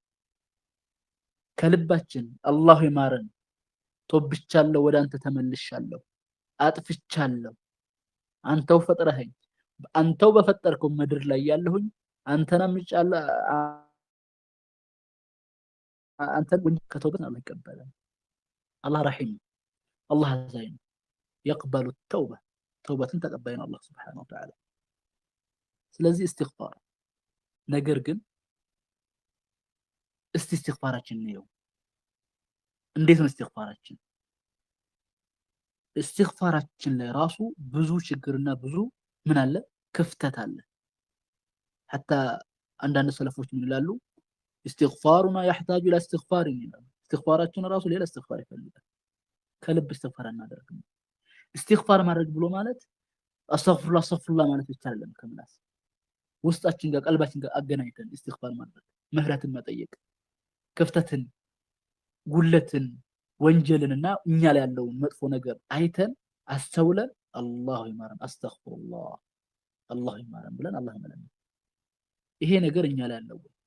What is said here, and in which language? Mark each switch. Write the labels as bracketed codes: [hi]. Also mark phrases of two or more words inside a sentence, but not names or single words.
[am] ከልባችን አላህ ይማረን፣ ቶብቻለሁ፣ ወደ አንተ ተመልሻለሁ፣ አጥፍቻለሁ፣ አንተው ፈጥረኸኝ አንተው በፈጠርከው ምድር ላይ ያለሁኝ አንተና ምጫለ አንተን ወንጀል ከተውበት አላህ ይቀበላል። አላህ ረሒም፣ አላህ አዛኝ ነው። [ar] يقبل التوبة توبة [am] ተቀባይ ነው አላህ [ar] سبحانه وتعالى። [am] ስለዚህ እስትግፋር ነገር ግን እስቲ እስትግፋራችን ነው እንዴት ነው እስትግፋራችን? እስትግፋራችን ላይ ራሱ ብዙ ችግርና ብዙ ምን አለ ክፍተት አለ። حتى አንዳንድ ሰለፎች ምን ይላሉ? [ar] استغفارنا يحتاج الى استغفار [am] ይላሉ። እስትግፋራችን ራሱ ሌላ እስትግፋር ይፈልጋል። ከልብ እስትግፋር እናደርግ። استغفار ማድረግ ብሎ ማለት አስተግፍሩላህ ማለት ብቻ አይደለም። ከምላስ ውስጣችን ጋር ቀልባችን ጋር አገናኝተን استغفار ማድረግ፣ ምህረትን መጠየቅ፣ ክፍተትን፣ ጉለትን፣ ወንጀልንና እኛ ላይ ያለውን መጥፎ ነገር አይተን አስተውለን አላሁ ይማረን አስተግፍሩላህ አላሁ ይማረን ብለን አላህ መለመን። ይሄ ነገር እኛ ላይ ያለው